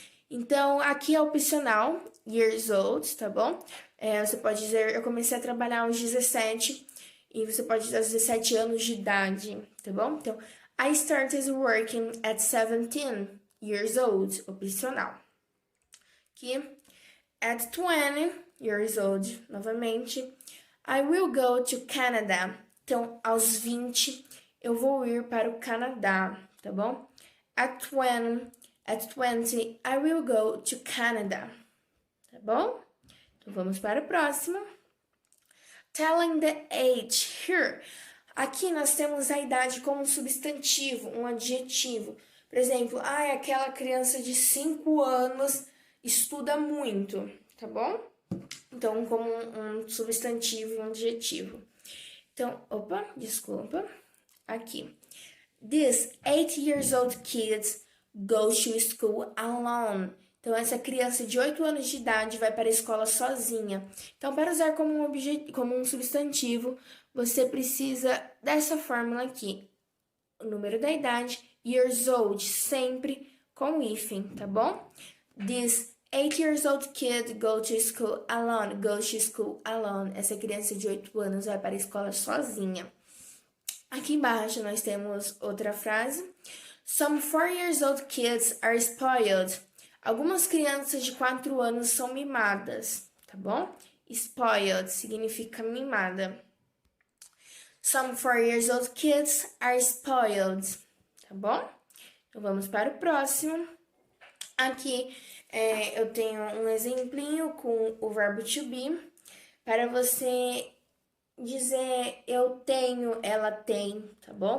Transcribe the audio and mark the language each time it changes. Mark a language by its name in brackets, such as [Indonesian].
[Portuguese] Então, aqui é opcional, years old, tá bom? Você pode dizer, eu comecei a trabalhar aos 17, e você pode dizer aos 17 anos de idade, tá bom? [English] Então, I started working at 17 years old, opcional. Aqui, at 20 years old, novamente, I will go to Canada. [Portuguese] Então, aos 20, eu vou ir para o Canadá, tá bom? [English] At 20, I will go to Canada, [Portuguese] tá bom? Então, vamos para o próximo. [English] Telling the age here. [Portuguese] Aqui nós temos a idade como um substantivo, um adjetivo. Por exemplo, aquela criança de 5 anos estuda muito, tá bom? Então, como um substantivo e um adjetivo. Então, opa, desculpa. Aqui. [English] This 8 years old kid goes to school alone. [Portuguese] Então, essa criança de 8 anos de idade vai para a escola sozinha. Então, para usar como um substantivo, você precisa dessa fórmula aqui. O número da idade, years old, sempre com hífen, tá bom? [English] This 8 years old kid goes to school alone. Goes to school alone. [Portuguese] Essa criança de 8 anos vai para a escola sozinha. Aqui embaixo nós temos outra frase. [English] Some 4 years old kids are spoiled. [Portuguese] Algumas crianças de 4 anos são mimadas, tá bom? Spoiled significa mimada. [English] Some 4 years old kids are spoiled, [Portuguese] tá bom? Então vamos para o próximo. Aqui eu tenho um exemplinho com o verbo to be para você dizer eu tenho, ela tem, tá bom?